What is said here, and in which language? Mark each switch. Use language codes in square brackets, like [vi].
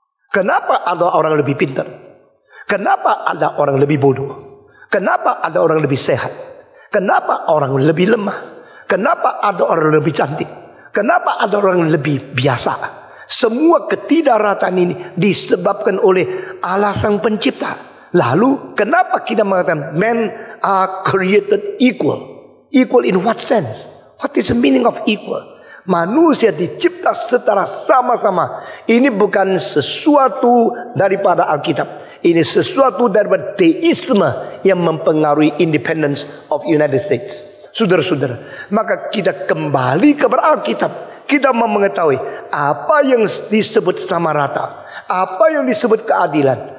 [id] Kenapa ada orang lebih pintar? Kenapa ada orang lebih bodoh? Kenapa ada orang lebih sehat? Kenapa orang lebih lemah? Kenapa ada orang lebih cantik? Kenapa ada orang lebih biasa? Semua ketidakrataan ini disebabkan oleh Allah Sang Pencipta. Lalu kenapa kita mengatakan [en] men are created equal? Equal in what sense? What is the meaning of equal? [id] Manusia dicipta setara sama-sama. Ini bukan sesuatu daripada Alkitab. Ini sesuatu daripada teisme yang mempengaruhi [en] independence of United States. [id] Saudara-saudara, maka kita kembali kepada Alkitab. Kita mau mengetahui apa yang disebut sama rata, apa yang disebut keadilan.